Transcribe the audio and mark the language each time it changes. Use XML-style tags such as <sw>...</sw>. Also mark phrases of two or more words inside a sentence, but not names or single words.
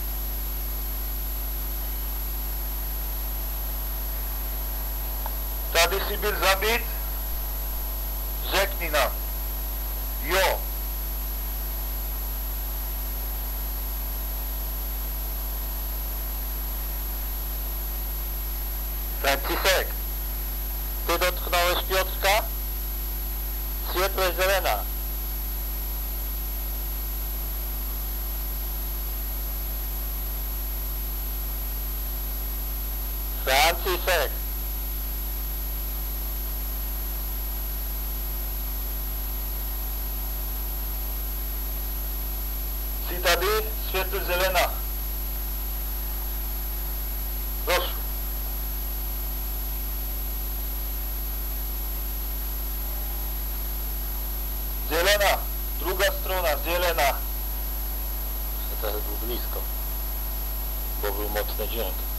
<cs>Tady jsi byl zabit? Řekni nám. Jo.</cs> <pl>František, ty dotknąłeś Piotrka? Światło jest zielona. Franciszek.</pl> <cs>Si tady,</cs> <pl>światło zielona. Proszę. Zielona, druga strona, zielona. Trochę był blisko, bo był mocny dźwięk.</pl>